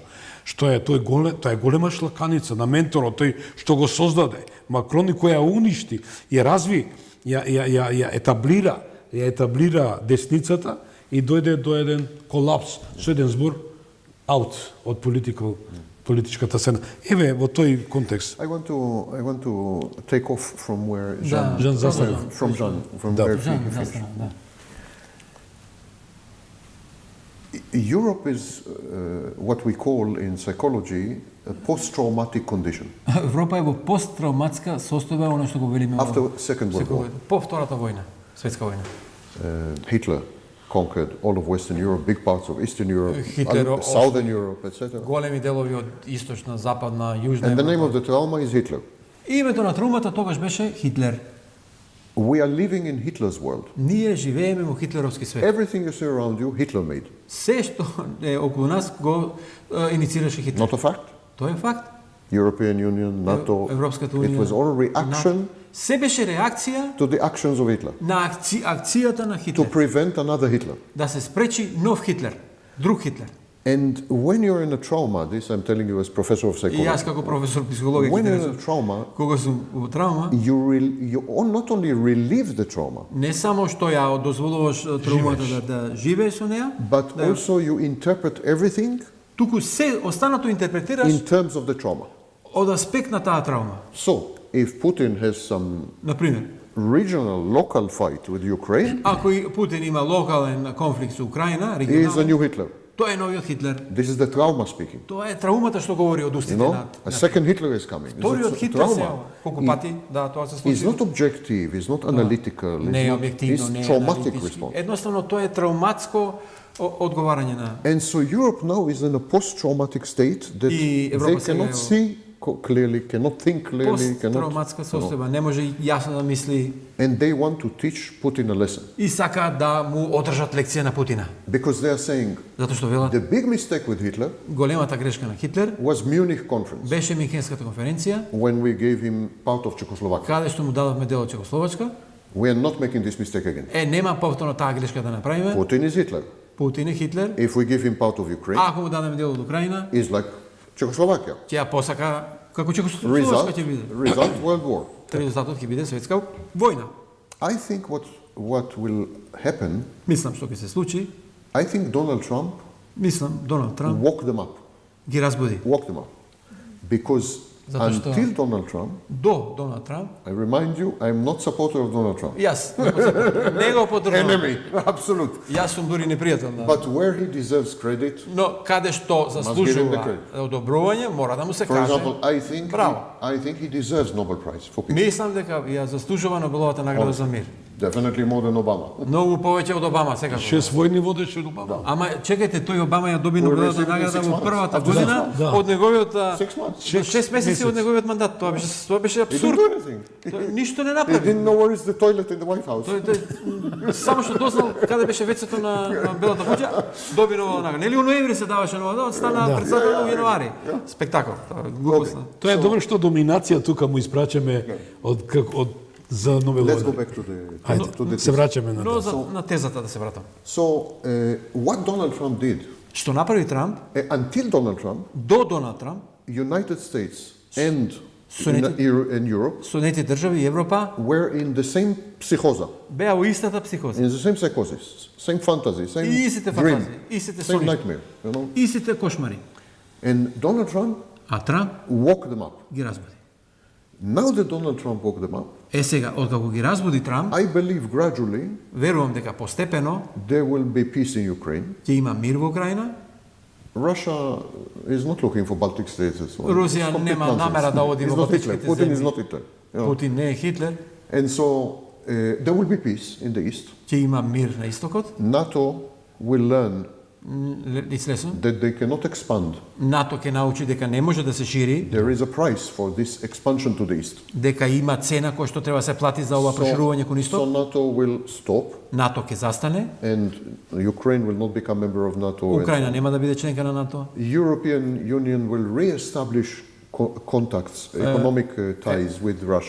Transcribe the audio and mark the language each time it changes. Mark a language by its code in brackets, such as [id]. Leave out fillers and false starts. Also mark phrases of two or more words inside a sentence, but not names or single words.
[mk] Што е тоа е голема шлаканица на менторот, тој што го создаде. Макрон кој ја уништи, ја разви, ја етаблира десницата и дојде до еден колапс, со еден збор аут од политичката сцена. Еве во тој контекст. [en] I want to take off from where Jean, from [mk] Да. [en] where he finished. Europe is what we call in psychology a post-traumatic condition. [mk] Европа е во посттравматска состојба, она што го велиме [en] After Second World War, [mk] по втората војна, светска војна. [en] Hitler conquered all of Western Europe, big parts of Eastern Europe, Hitler Southern Europe, etc. [mk] Големи делови од источна, западна, јужна [en] And the name [mk] Европа. [en] of the trauma is Hitler. [mk] Името на траумата тогаш беше Хитлер. [en] We are living in Hitler's world. [mk] Ние живееме во хитлеровски свет. [en] Everything you see around you, Hitler made. [mk] Се што е околу нас го иницираше Хитлер. [en] Not a fact. [mk] Тоа е факт. [en] European Union, NATO, [mk] Европската [en] it [mk] унија. [en] was all reaction [mk] Се беше реакција [en] to the actions of Hitler, [mk] на акцијата на [en] to [mk] Хитлер. [en] prevent another Hitler. [mk] Да се спречи нов Хитлер, друг Хитлер. [en] And when you're in a trauma, this I'm telling you as professor of [mk] И [en] psychology, [mk] јас како професор психологија when ќе [en] you're in a [mk] кажам, [en] trauma, [mk] кога сум во травма, [en] you not only relieve the trauma, [mk] не само што ја дозволуваш травмата да живееш со неа, [en] but also you interpret everything [mk] туку се останато интерпретираш [en] in terms of the trauma. [mk] од аспект на таа травма. [en] So, if Putin has some [mk] Например, [en] regional, local fight with Ukraine, [mk] ако и Путин има локален конфликт со Украина, [en] he is a [mk] регионален, [en] new Hitler. [mk] тоа е новиот Хитлер. [en] This is the trauma speaking. [mk] Тоа е траумата што говори од [en] You [mk] устите [en] know, [mk] на [en] a second Hitler is coming. [mk] вториот [en] It's a [mk] Хитлер се [en] trauma. [mk] јава. Колку пати, да, тоа се [en] He's [mk] случи. [en] not objective, he's not analytical, [mk] Не е [en] he's [mk] објективно, не е [en] traumatic [mk] аналитички. [en] response. [mk] Едноставно тоа е трауматско одговарање на. [en] And so Europe now is in a post-traumatic state that [mk] И [en] they [mk] Европа сега [en] cannot [mk] е во [en] see clearly, cannot think clearly, cannot, [mk] Посттравматска состојба, не може јасно да мисли [en] and they want to teach Putin a lesson [mk] и сакаат да му одржат лекција на Путина. [en] because they are saying [mk] Затоа што велат, [en] the big mistake with Hitler [mk] големата грешка на Хитлер [en] was Munich conference [mk] беше Минхенската конференција, [en] when we gave him part of Czechoslovakia. [mk] каде што му дадовме дел од Чехословачка. [en] We are not making this mistake again. [mk] Нема повторно таа грешка да направиме. [en] Putin is Hitler. [mk] Путин е Хитлер. [en] If we give him part of Ukraine, [mk] Ако му дадеме дел од Украина, [en] is like Czechoslovakia. [mk] ќе ја посака како Чехословачка ќе биде. [en] Result World War. [mk] Резултатот ќе биде светска војна. [en] I think what will happen, [mk] Мислам што ќе се случи. [en] I think Donald Trump [mk] Мислам Доналд Трамп [en] woke them up. [mk] ги разбуди. [en] Woke them up. Because [mk] Затоа што- [en] until Donald Trump, [mk] До Доналд Трамп, [en] I remind you, I am not supporter of Donald Trump. [mk] јас не го поддржувам. Enemy, absolute. Јас сум дури непријател на. [en] But where he deserves credit, [mk] Но каде што [en] give him the [mk] заслужува [en] credit. [mk] одобрување, мора да му се [en] for [mk] каже. [en] example, [mk] Браво. [en] I think he deserves Nobel Prize for peace. [mk] Мислам дека ја заслужува Нобеловата награда за мир. Definitely more than Obama. Многу повеќе од Обама секако. 6 војни водеше од Обама. Ама чекајте, тој Обама ја доби [en] Who [mk] Нобеловата [en] received [mk] награда [en] 6 [mk] во [en] months [mk] првата [en] after [mk] година [en] that. [mk] од неговиот [en] 6 months. [mk] 6 месеци од неговиот мандат. Тоа беше [en] He [mk] апсурд. [en] didn't do anything. [mk] Тој ништо не [en] He [mk] направи. [en] didn't know where is the toilet in the White House. [mk] Тој само што дознал каде беше вецето на Белата куќа, доби нова награда. Нели у ноември се даваше нова награда, стана председател во јануари. Спектакл. Тоа е глупост. Тоа е добро што доминација тука му испрачаме од за [en] Let's go [mk] Нобеловата. [en] back to the [mk] Ајде, се враќаме на Но тоа. на тезата да се вратам. [en] So, what Donald Trump did, [mk] Што направи Трамп [en] until Donald Trump, [mk] до Доналд Трамп, [en] United States and United- in Europe [mk] Соединетите држави и Европа [en] were in the same psychosa, [mk] беа во истата психоза. [en] in the same psychosis, same fantasy, same [mk] И истите [en] dream, [mk] фантазии, истите [en] same [mk] сони, [en] nightmare, you know. [mk] истите кошмари. [en] And Donald Trump [mk] А Трамп [en] woke them up. [mk] ги разбуди. [en] Now that Donald Trump woke them up, [mk] Сега, откако ги разбуди Трамп, [en] I believe gradually [mk] верувам дека постепено [en] there will be peace in Ukraine. [mk] ќе има мир во Украина. [en] Russia is not looking for Baltic states. and so on. [mk] Русија [en] It's complete [mk] нема [en] nonsense. [mk] намера да оди [en] He's [mk] во [en] not Hitler. [mk] Балтичките [en] Putin is [mk] земји. [en] not Hitler. you know. [mk] Путин не е Хитлер. [en] And so there will be peace in the east. [mk] Ќе има мир на истокот. [en] NATO will learn It's lesson. that they cannot expand. [mk] НАТО ќе научи дека не може да се шири, [en] There is a price for this expansion to the east. [mk] дека има цена која што треба да се плати за ова проширување кон [en] So [mk] исток. [en] NATO will stop, [mk] НАТО ќе застане, [en] and Ukraine will not become member of NATO. and [mk] Украина нема да биде членка на НАТО. [en] European Union will re-establish contacts, economic ties with Russia.